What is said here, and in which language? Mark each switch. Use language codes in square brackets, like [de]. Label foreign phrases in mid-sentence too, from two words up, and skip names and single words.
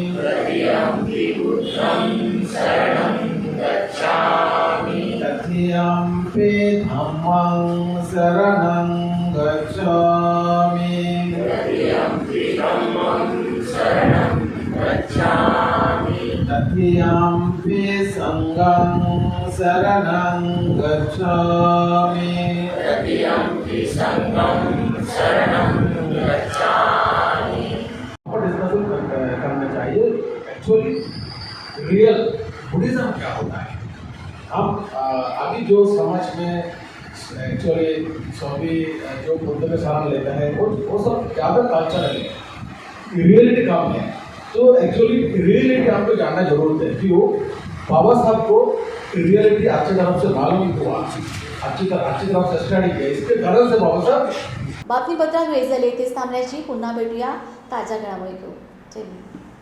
[pi] तृतीयंपि धम्मं शरणं गच्छामि. तृतीयंपि संघं शरणं गच्छामि. [hi] करना चाहिए. [en] actually real Buddhism [hi] क्या होता है? हम अभी जो समाज में एक्चुअली सभी जो बुद्ध का सहारा लेता है वो सब ज़्यादा कल्चरल है, रियलिटी कम है. तो [en] actually reality [hi] आपको जानना जरूरत है. क्यों? बाबा साहब को रियलिटी अच्छी तरफ से मालूम हुआ, अच्छी तरफ से स्टडी किया. इसके कारण से बाबा साहब [mr] बातमीपत्रात वेळ झाली. इथेच थांबण्याची. पुन्हा भेटूया ताज्या घडामोडी घेऊन. जय हिंद.